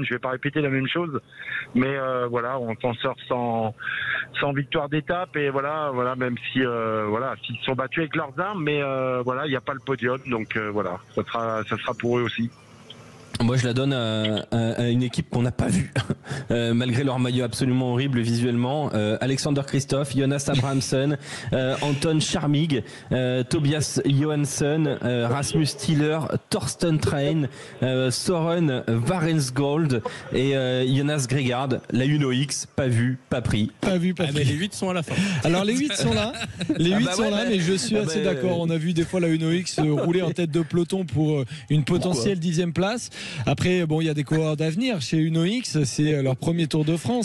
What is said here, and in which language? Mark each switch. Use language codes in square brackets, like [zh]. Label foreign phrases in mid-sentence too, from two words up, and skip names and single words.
[fr] Je vais pas répéter la même chose, mais voilà, on s'en sort sans victoire d'étape et voilà, même si s'ils sont battus avec leurs armes, mais voilà, il n'y a pas le podium, donc voilà, ça sera pour eux aussi. Moi, je la donne à une équipe qu'on n'a pas vue, malgré leur maillot absolument horrible visuellement. Alexander Kristoff, Jonas Abrahamsen, Anton Charmig, Tobias Johansson, Rasmus Stiller, Thorsten Train, Søren Varensgold et Jonas Gregard. La Uno X, pas vu, pas pris. Pas vu, pas pris. Mais les 8 sont à la fin. Alors les 8 sont là, mais je suis assez d'accord. On a vu des fois la Uno X rouler en tête de peloton pour une potentielle 10e place. Après, bon, il y a des coureurs d'avenir chez Uno X, c'est leur premier Tour de France.